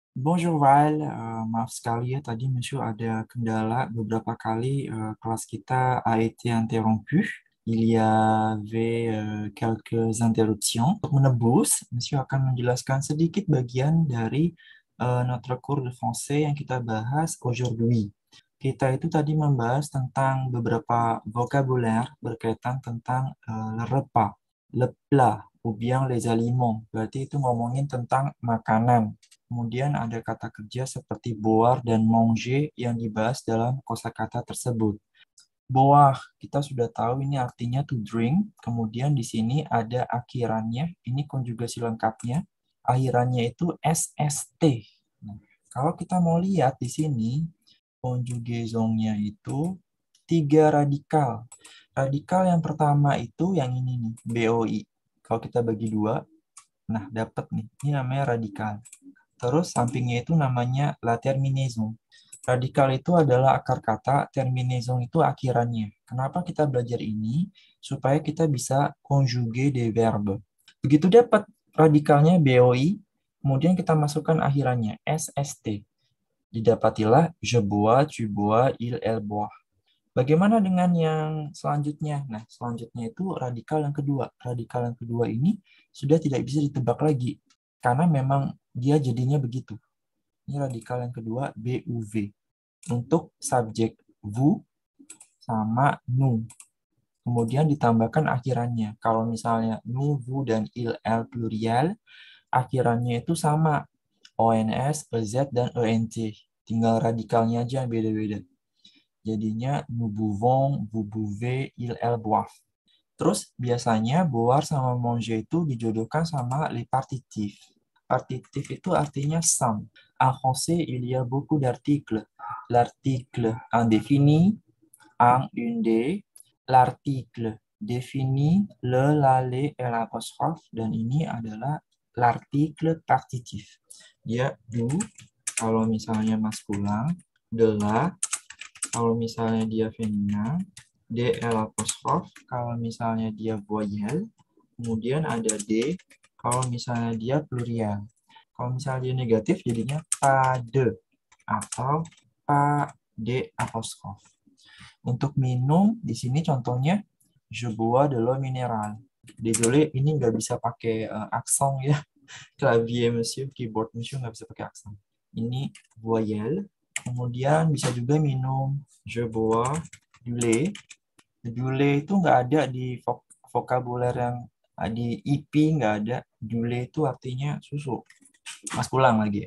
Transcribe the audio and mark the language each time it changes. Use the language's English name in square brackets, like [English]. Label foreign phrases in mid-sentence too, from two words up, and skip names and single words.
[French] Bonjour Val, [Indonesian] maaf sekali ya tadi Monsieur ada kendala beberapa kali kelas kita [French] a été interrompu. Il y avait quelques interruptions. [Indonesian] Untuk menebus, Monsieur akan menjelaskan sedikit bagian dari [French] notre cours de français [Indonesian] yang kita bahas aujourd'hui. Kita itu tadi membahas tentang beberapa vocabulaire berkaitan tentang [French] le repas, le plat, ou bien les aliments. [Indonesian] Berarti itu ngomongin tentang makanan. Kemudian ada kata kerja seperti boire dan manger yang dibahas dalam kosakata tersebut. Boire, kita sudah tahu ini artinya [English] to drink. [Indonesian] Kemudian di sini ada akhirannya, ini konjugasi lengkapnya. Akhirannya itu SST. Nah, kalau kita mau lihat di sini, konjugasongnya itu tiga radikal. Radikal yang pertama itu yang ini nih, BOI. Kalau kita bagi dua, nah dapat nih, ini namanya radikal. Terus sampingnya itu namanya [French] la terminaison. [Indonesian] Radikal itu adalah akar kata, terminaison itu akhirannya. Kenapa kita belajar ini? Supaya kita bisa [French] conjuguer des verbes. [Indonesian] Begitu dapat radikalnya BOI, kemudian kita masukkan akhirannya SST. [French] Didapatilah je bois, tu bois, il, elle boit. [Indonesian] Bagaimana dengan yang selanjutnya? Nah, selanjutnya itu radikal yang kedua. Radikal yang kedua ini sudah tidak bisa ditebak lagi, karena memang dia jadinya begitu. Ini radikal yang kedua, BUV. Untuk subjek vous sama nous. Kemudian ditambahkan akhirannya. Kalau misalnya [French] nous, vous, [Indonesian] dan [French] il, elle [Indonesian] plurial, akhirannya itu sama. ONS, EZ, dan ENT. Tinggal radikalnya aja yang beda-beda. [French] Jadinya nous buvons, vous buvez, il, elle boivent. [Indonesian] Terus biasanya boire sama manger itu dijodohkan sama [French] les partitifs. [Indonesian] Partitif itu artinya some. [French] En français, il y a beaucoup d'articles. L'article indéfini, un, une des, l'article défini, le, la, les, et l'apostrophe, [Indonesian] dan ini adalah [French] l'article partitif. [Indonesian] Dia du, kalau misalnya maskulin, [French] de la, [Indonesian] kalau misalnya dia feminin, DL apostrof, kalau misalnya dia voyelle, kemudian ada D, kalau misalnya dia plurial. Kalau misalnya dia negatif, jadinya [French] pas de, [Indonesian] atau pas de apostrof. Untuk minum, di sini contohnya, [French] je bois de l'eau minérale. Désolé, [Indonesian] ini nggak bisa pakai aksen ya. [French] Clavier monsieur, [Indonesian] keyboard monsieur nggak bisa pakai aksen. Ini voyelle. Kemudian bisa juga minum [French] je bois du lait. Du lait [Indonesian] itu nggak ada di vokabuler yang di IP, nggak ada. [French] Du lait [Indonesian] itu artinya susu. Mas pulang lagi.